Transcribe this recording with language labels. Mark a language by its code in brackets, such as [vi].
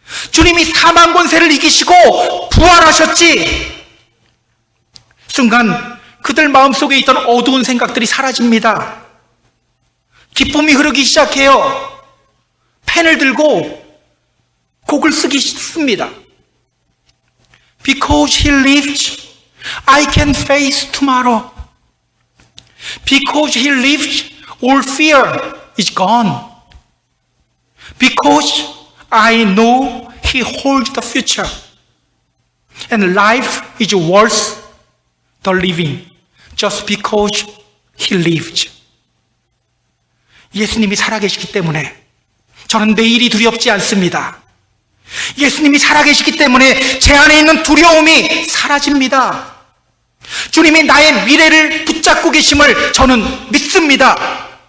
[ko] 주님이 사망 권세를 이기시고 부활하셨지. 순간 그들 마음속에 있던 어두운 생각들이 사라집니다. 기쁨이 흐르기 시작해요. 펜을 들고 곡을 쓰기 씁니다. [en] Because he lives, I can face tomorrow. Because he lives, all fear is gone. Because I know he holds the future. And life is worth the living. Just because he lives. [ko] 예수님이 살아계시기 때문에 저는 내일이 두렵지 않습니다. 예수님이 살아계시기 때문에 제 안에 있는 두려움이 사라집니다. 주님이 나의 미래를 붙잡고 계심을 저는 믿습니다.